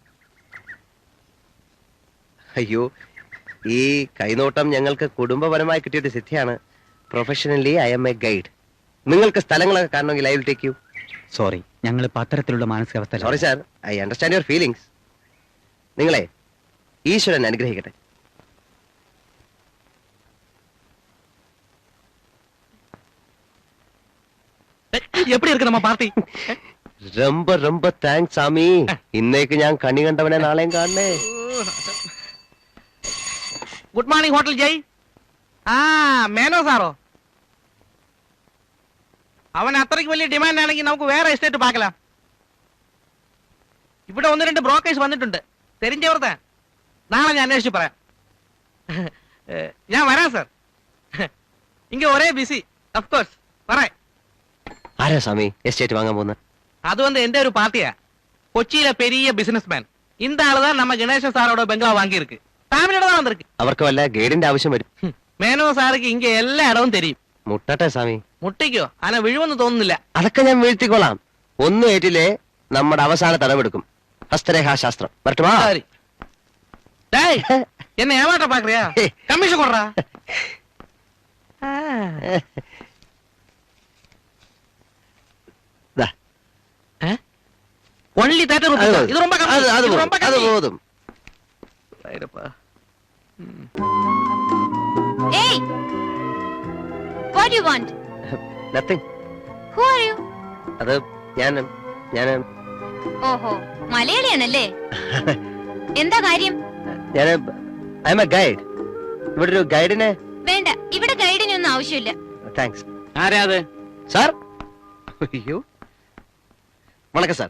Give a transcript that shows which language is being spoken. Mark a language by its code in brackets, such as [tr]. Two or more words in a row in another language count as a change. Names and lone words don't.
[ml] അയ്യോ, ഈ കൈനോട്ടം ഞങ്ങൾക്ക് കുടുംബപരമായി കിട്ടിയൊരു സിദ്ധിയാണ്. [en] professionally I am a guide. [ml] നിങ്ങൾക്ക് സ്ഥലങ്ങളൊക്കെ കാണണമെങ്കിൽ [en] I will take you. [ml] സോറി, ഞങ്ങൾ അത്തരത്തിലുള്ള മാനസികാവസ്ഥ. [en] sorry sir, I understand your feelings. [ml] നിങ്ങളെ ഈശ്വരൻ അനുഗ്രഹിക്കട്ടെ. [ta] எப்படி இருக்கு நம்ம பார்ட்டி? ரொம்ப ரொம்ப தாங்க்ஸ் சாமி. [ml] ഇന്നേക്ക് ഞാൻ കണി കണ്ടവനെ നാളെയും കാണണേ. [en] Good morning Hotel Jay. [ml] ആ മേനോ സാറോ? അവൻ അത്രയ്ക്ക് വലിയ ഡിമാൻഡ് ആണെങ്കിൽ നമുക്ക് വേറെ എസ്റ്റേറ്റ് പാക്കലാം. ഇവിടെ 1-2 ബ്രോക്കേഴ്സ് വന്നിട്ടുണ്ട്, തെരിഞ്ഞവർത്താൻ. നാളെ ഞാൻ അന്വേഷിച്ച് പറയാം. ഞാൻ വരാം സാർ. ഇങ്ങ ഒരേ [en] busy of course. [ml] പറയാം. ആരാ സ്വാമി എസ്റ്റേറ്റ് വാങ്ങാൻ പോകുന്നത്? [ta] அது வந்து எந்த ஒரு பார்ட்டியா? கொச்சியில பெரிய பிசினஸ் மேன். இந்த ஆளுதான் நம்ம கணேசன் சாரோட பெங்களா வாங்கி இருக்கு. ஃபேமிலியோட தான் வந்திருக்கு. [ml] അവർക്ക് വല്ല ഗൈഡിന്റെ ആവശ്യം വരും. [ta] மேனோ சாருக்கு இங்க எல்லா இடமும் தெரியும். [ml] മുട്ടട്ടെ സ്വാമി. മുട്ടിക്കോ? ആന വിഴുവെന്ന് തോന്നുന്നില്ല. അതൊക്കെ ഞാൻ വീഴ്ത്തിക്കോളാം. ഒന്നും ഏറ്റില്ലേ നമ്മുടെ അവസാന തടവെടുക്കും. ഹസ്തരേഖാ ശാസ്ത്രം. വരട്ടുമാ? [ta] சரி. டேய், என்ன ஏமாட்ட பாக்குறியா? கமிஷன் கொடுறா. ஒன்லி 30 ரூபாய். இது ரொம்ப கம்மி. [ml] അത് [ta] இது ரொம்ப [ml] അത് [ta] கம்மி. പോതും. ரைடப்பா. [en] Hey! What do you want? നത്തിങ്. Who are you? [ml] അത് ഞാൻ ഓഹോ, മലയാളിയാണല്ലേ? എന്താ കാര്യം? ഞാൻ [en] I am a guide. [ml] ഇവിടെ ഒരു ഗൈഡിനെ. വേണ്ട, ഇവിടെ ഗൈഡിനൊന്നും ആവശ്യമില്ല. താങ്ക്സ്. ആരാ അത്? സാർ. അയ്യോ, വണക്കം സാർ.